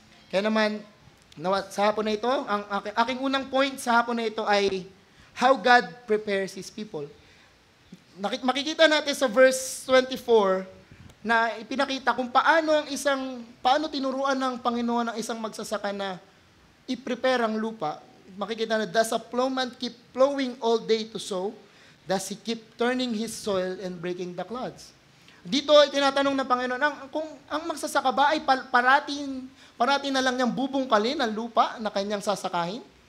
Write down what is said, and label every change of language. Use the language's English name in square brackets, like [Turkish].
[Filipino] Kaya naman, sa hapon na ito, ang aking unang point sa hapon na ito ay [English] how God prepares His people. [Filipino] Makikita natin sa verse 24 na ipinakita kung paano tinuruan ng Panginoon ang isang magsasaka na i-prepare ang lupa. Makikita na, [English] does a plowman keep plowing all day to sow? Does he keep turning his soil and breaking the clods? [Filipino] Dito ay tinatanong ng Panginoon, kung ang magsasaka ba ay parati na lang niyang bubungkalin ang lupa na kanyang sasakahin?